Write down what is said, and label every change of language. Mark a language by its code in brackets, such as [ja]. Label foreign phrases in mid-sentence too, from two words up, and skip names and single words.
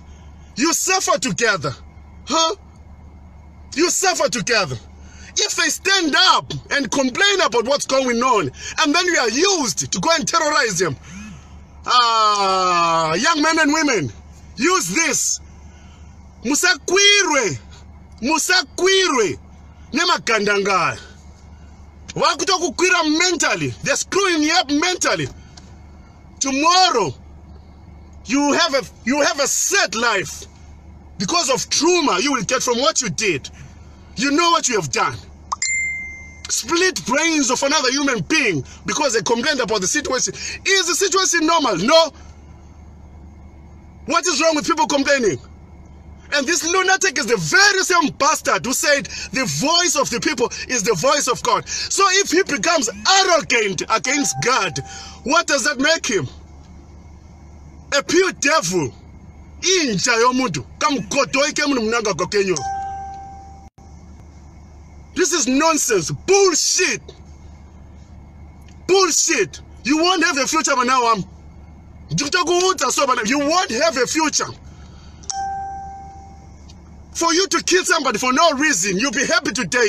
[en] You suffer together. Huh? You suffer together. If they stand up and complain about what's going on, and then we are used to go and terrorize them. Young men and women, use this. [sn] Musakwirwe. Nemagandanga. Wakutokukwira mentally. [en] They're screwing you up mentally. Tomorrow, you have a sad life because of trauma you will get from what you did. You know what you have done. Split brains of another human being because they complained about the situation. Is the situation normal? No. What is wrong with people complaining? And this lunatic is the very same bastard who said the voice of the people is the voice of God. So if he becomes arrogant against God, what does that make him? A pure devil. [nd] Inja yomuntu. [en] Kamkotoike Mnangagwa Kenya. This is nonsense. Bullshit. Bullshit. You won't have a future now. You won't have a future. For you to kill somebody for no reason, you'll be happy today.